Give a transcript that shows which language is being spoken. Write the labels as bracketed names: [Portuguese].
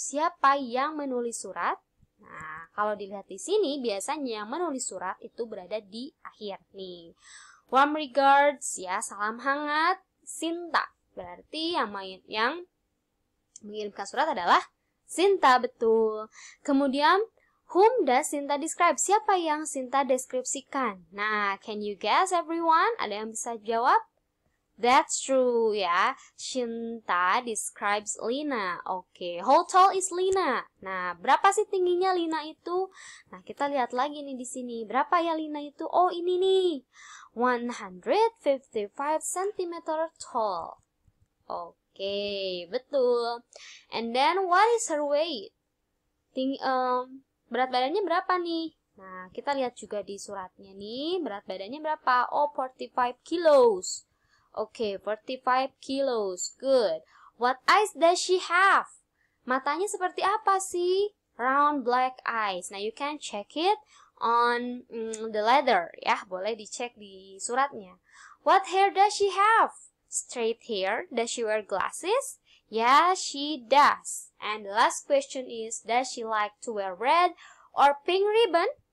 [Indonesian] Siapa yang menulis surat? Nah, kalau dilihat di sini, biasanya yang menulis surat itu berada di akhir nih. [English] Warm regards, [Indonesian] ya, salam hangat, Sinta. Berarti yang mengirimkan surat adalah Sinta, betul. [English] Kemudian, whom does Sinta describe? [Indonesian] Siapa yang Sinta deskripsikan? [English] Nah, can you guess everyone? [Indonesian] Ada yang bisa jawab? [English] That's true [Indonesian] ya. [English] Shinta describes Lina. Oke, how tall is Lina? [Indonesian] Nah, berapa sih tingginya Lina itu? Nah, kita lihat lagi nih di sini. Berapa ya Lina itu? Oh, ini nih. [English] 155 cm tall. Oke, betul. And then what is her weight? [Indonesian] Berat badannya berapa nih? Nah, kita lihat juga di suratnya nih. Berat badannya berapa? Oh, 45 kilos. Oke, 45 kilos. [English] Good. What eyes does she have? [Indonesian] Matanya seperti apa sih? [English] Round black eyes. Now you can check it on the letter. [Indonesian] Ya, boleh dicek di suratnya. [English] What hair does she have? Straight hair. Does she wear glasses? Yeah, she does. And the last question is, does she like to wear red or pink ribbon?